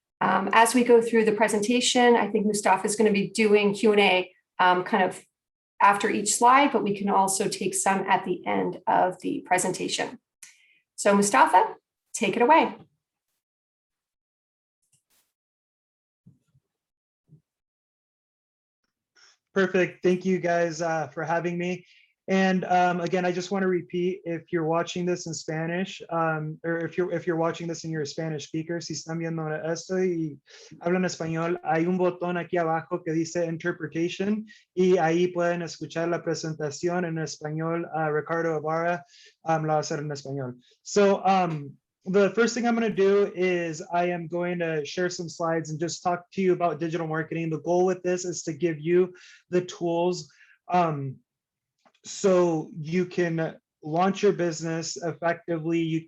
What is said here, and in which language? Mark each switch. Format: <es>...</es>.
<en>As we go through the presentation, I think Mustafa is going to be doing Q&A kind of after each slide, but we can also take some at the end of the presentation. So Mustafa, take it away. Perfect. Thank you guys for having me. And again, I just want to repeat, if you're watching this in Spanish, or if you're watching this and you're a Spanish speaker,</en> <es>si están viendo esto y hablan español, hay un botón aquí abajo que dice Interpretation y ahí pueden escuchar la presentación en español. Ricardo Ibarra la va a hacer en español.</es> <en>So the first thing I'm going to do is I am going to share some slides and just talk to you about digital marketing. The goal with this is to give you the tools so you can launch your business effectively.</en>